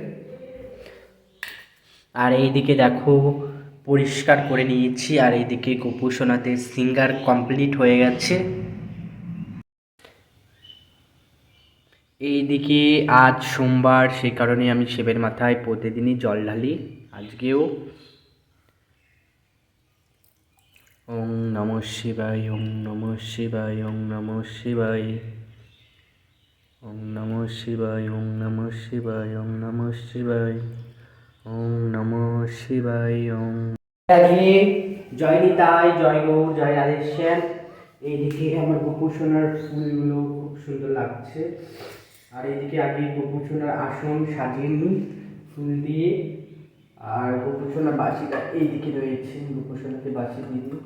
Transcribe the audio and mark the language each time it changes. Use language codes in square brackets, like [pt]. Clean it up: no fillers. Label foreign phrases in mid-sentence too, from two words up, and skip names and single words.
[bn] আর এইদিকে দেখো পরিষ্কার করে নিয়েছি, আর এইদিকে গোপু সোনাদের সিঙ্গার কমপ্লিট হয়ে গেছে। এইদিকে আজ সোমবার, সেই কারণে আমি শিবের মাথায় প্রতিদিনই জল ঢালি, আজকেও। [sa] ओं नमः शिवाय, ओं नमः शिवाय, ओं नमः शिवाय, ओं नमः शिवाय, ओं नमः शिवाय, ओं नमः शिवाय, ओं नमः शिवाय, ओं। [bn] জয় নিতাই, জয় গৌর, জয় রাধেশ্যাম। এইদিকে আমার গোপু সোনার ফুলগুলো খুব সুন্দর লাগছে। আর এইদিকে আগে গোপু সোনার আসন সাজিয়ে নিই ফুল দিয়ে। আর গোপু সোনার বাঁশিটা এইদিকে রয়েছে, গোপু সোনাকে বাঁশি দিয়ে দিই।